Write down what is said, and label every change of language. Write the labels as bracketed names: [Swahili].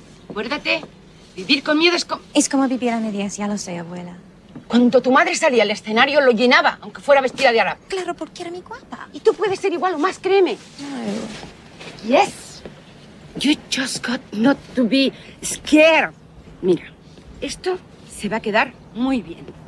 [Spanish] Acuérdate, vivir con miedo Es como vivir a medias, ya lo sé, abuela. Cuando tu madre salía al escenario lo llenaba, aunque fuera vestida de árabe. Claro, porque era mi guapa. Y tú puedes ser igual o más, créeme. No. [English] Yes. You just got not to be scared. [Spanish] Mira, esto se va a quedar muy bien.